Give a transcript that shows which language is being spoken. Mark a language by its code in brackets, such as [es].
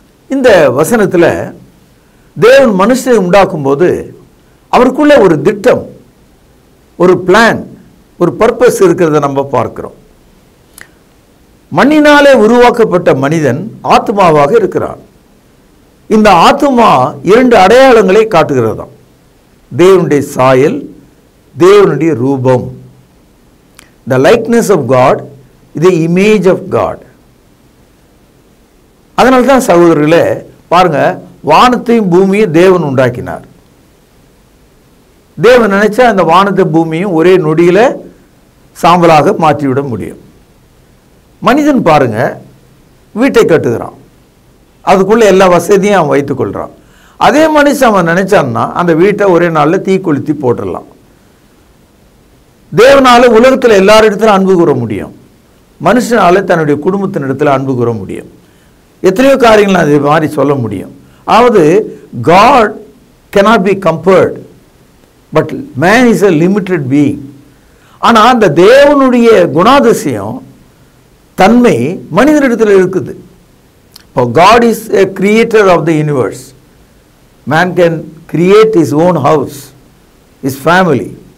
[ta] இந்த வசனத்தில் தேவன் மனுஷனை உண்டாக்கும் போது அவருக்குள்ள ஒரு திட்டம், ஒரு பிளான், ஒரு பர்பஸ் இருக்கிறத நம்ம பார்க்கிறோம். மண்ணினாலே உருவாக்கப்பட்ட மனிதன் ஆத்மாவாக இருக்கிறான். இந்த ஆத்மா 2 அடையாளங்களை காட்டுகிறதாம். தேவனுடைய சாயல், தேவனுடைய ரூபம். [en] The likeness of God, the image of God. [ta] அதனால தான் சகோதரர்களே பாருங்க, வானத்தையும் பூமியும் தேவன் உண்டாக்கினார். தேவன் நினைச்சா அந்த வானத்தை பூமியும் ஒரே நொடியில சாம்பலாக மாற்றிவிட முடியும். மனிதன் பாருங்க, வீட்டை கட்டுகிறான், அதுக்குள்ள எல்லா வசதியும் அவன் வைத்துக் கொள்றான். அதே மனுஷன் அவன் நினைச்சான்னா அந்த வீட்டை ஒரே நாளில் தீ கொளுத்தி போட்டுடலாம். தேவனால உலகத்தில் எல்லாரிடத்திலும் அன்பு கூற முடியும், மனுஷனால தன்னுடைய குடும்பத்தின் இடத்துல அன்பு கூற முடியும். எத்தனையோ காரியங்கள் அது மாதிரி சொல்ல முடியும். அதாவது [en] God cannot be compared, but man is a limited being. [ta] ஆனால் அந்த தேவனுடைய குணாதிசயம் தன்மை மனிதனிடத்தில் இருக்குது. [en] இப்போ God is a creator of the universe. Man can create his own house, his family.